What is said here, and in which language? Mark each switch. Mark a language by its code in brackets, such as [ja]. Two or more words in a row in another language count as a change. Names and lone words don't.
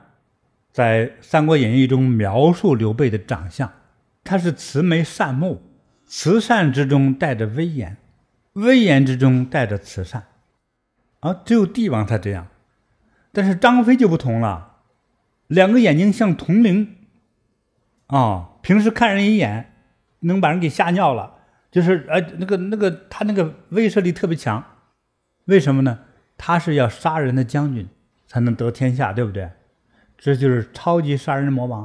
[zh] 在《三國演義》中描述劉備的長相，他是慈眉善目，慈善之中帶着威嚴，威嚴之中帶着慈善。只有帝王才這樣。但是張飛就不同了，2 個眼睛像铜鈴平時看人一眼能把人給嚇尿了，就是他那個威慑力特別強。為什麼呢？他是要殺人的將軍才能得天下，對不对？這就是超級殺人魔王。